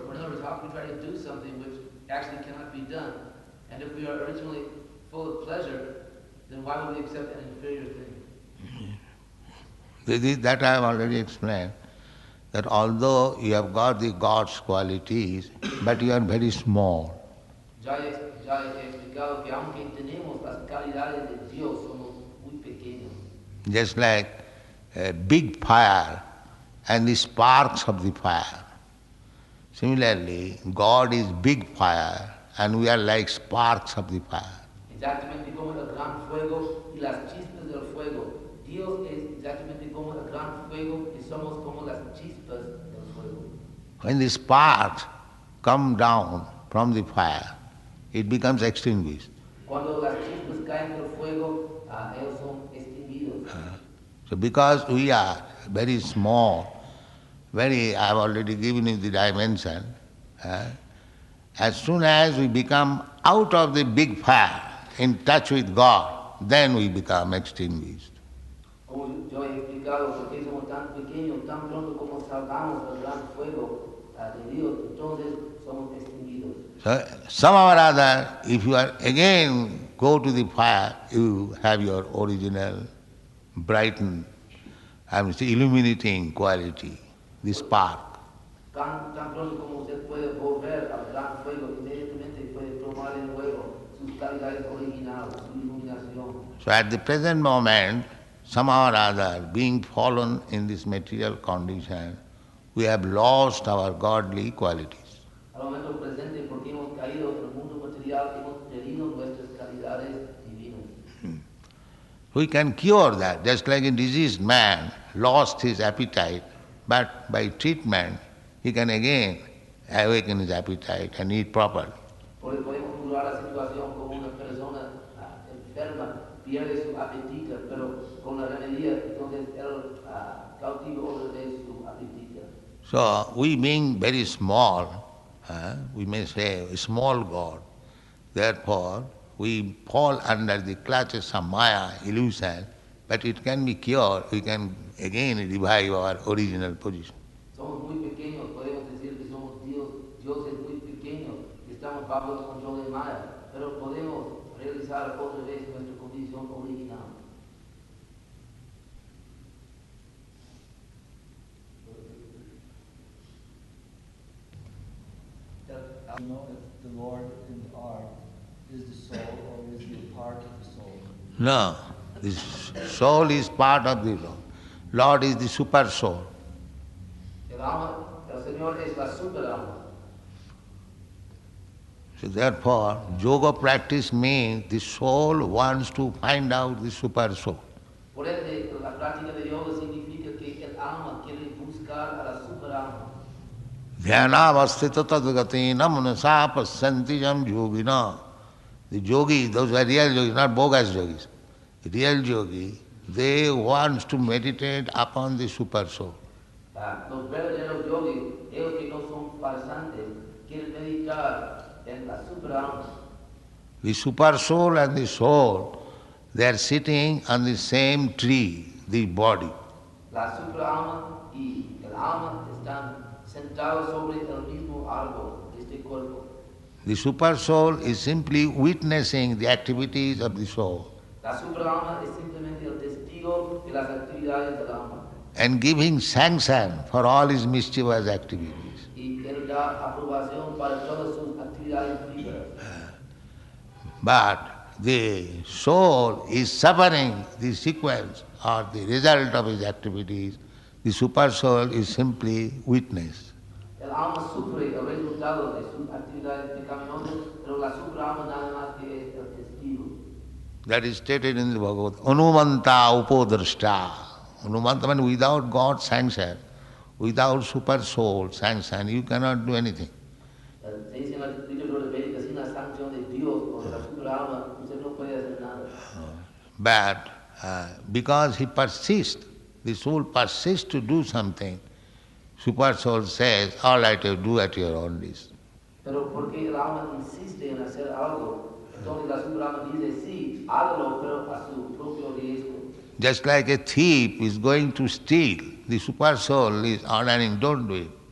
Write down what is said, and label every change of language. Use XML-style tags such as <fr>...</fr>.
<en>Or in other words, how can we try to do something which actually cannot be done? And if we are originally full of pleasure, then why would we accept an inferior thing? That I have already explained, that although you have got the God's qualities, but you are very small.</en> <es>Ya he explicado que aunque tenemos las calidades de Dios, somos muy pequeños.</es> <en>Just like a big fire and the sparks of the fire. Similarly, God is big fire and we are like sparks of the fire.</en> <es>Exactamente como el gran fuego y las chispas del fuego. Dios es exactamente como el gran fuego y somos como las chispas del fuego.</es> <en>When the sparks come down from the fire, it becomes extinguished.</en> <es>Cuando las chispas caen del fuego, ellos son extinguidos.</es> <en>So because we are very small, I have already given you the dimension, as soon as we become out of the big fire, in touch with God, then we become extinguished.</en> <es>Como yo he explicado, porque somos tan pequeños, tan pronto como salgamos del gran fuego de Dios, entonces somos extinguidos.</es> <en>So somehow or other, if you are again go to the fire, you have your original brighten, illuminating quality, the spark.</en> <es>Tan pronto como usted puede volver al gran fuego, inmediatamente puede tomar de nuevo sus calidades originales, su iluminación.</es> <en>So at the present moment, somehow or other, being fallen in this material condition, we have lost our godly qualities.</en> <es>Al momento presente, porque hemos caído en el mundo material, hemos perdido nuestras calidades divinas.</es> <en>We can cure that, just like a diseased man lost his appetite, but by treatment he can again awaken his appetite and eat properly.</en> <es>Porque podemos curar la situación como una persona enferma pierde su apetito, pero con la remedia entonces él cautiva otra vez su apetito.</es> <en>So we being very small, we may say a small God, therefore we fall under the clutches of Maya, illusion, but it can be cured, we can again revive our original position.</en> <es>Somos muy pequeños, podemos decir que somos dioses muy pequeños, que estamos bajo el control de Maya, pero podemos realizar otra vez nuestra condición original.</es> <en>You know if the Lord in the art is the soul or is he a part of the soul? No, the soul is part of the Lord. Lord is the super soul.</en> <es>El Señor es la super alma.</es> <en>So therefore, yoga practice means the soul wants to find out the super soul.</en> <es>Por ende, la práctica de yoga significa que el alma quiere buscar a la super alma.</es> <sa>Dhyanavastita tadgatina manasa pasyanti jam yogina.</sa> <en>The yogis, those are real yogis, not bogus yogis. The real yogi, they want to meditate upon the super soul.</en> <es>Los verdaderos yogis, ellos que no son farsantes, quieren meditar en la super alma.</es> <en>The super soul and the soul, they are sitting on the same tree, the body.</en> <es>La super alma y el alma están sentados sobre el mismo árbol, este cuerpo.</es> <en>The super soul is simply witnessing the activities of the soul</en> <es>La super alma es simplemente el testigo de las actividades del alma.</es> <en>and giving sanction for all his mischievous activities.</en> <es>Y él da aprobación para todas sus actividades frívolas.</es> <en>But the soul is suffering the sequence or the result of his activities. The super soul is simply witness.</en> <es>El alma sufre el resultado de sus actividades pecaminosas, pero la super alma nada más que es el testigo.</es> <en>That is stated in the Bhagavad.</en> <sa>Anumanta upodrashta.</sa> <en>Anumanta means without God's sanction, without super soul sanction, you cannot do anything.</en> <es>Se dice en la literatura védica, sin la sanción de Dios o de la super alma, usted no puede hacer nada.</es> <en>But because he persists, the soul persists to do something, super soul says, all right, you do at your own risk.</en> <es>Pero porque el alma insiste en hacer algo, entonces la super alma dice, sí, hágalo, pero a su propio riesgo.</es> <en>Just like a thief is going to steal, the super soul is ordering, don't do it.</en>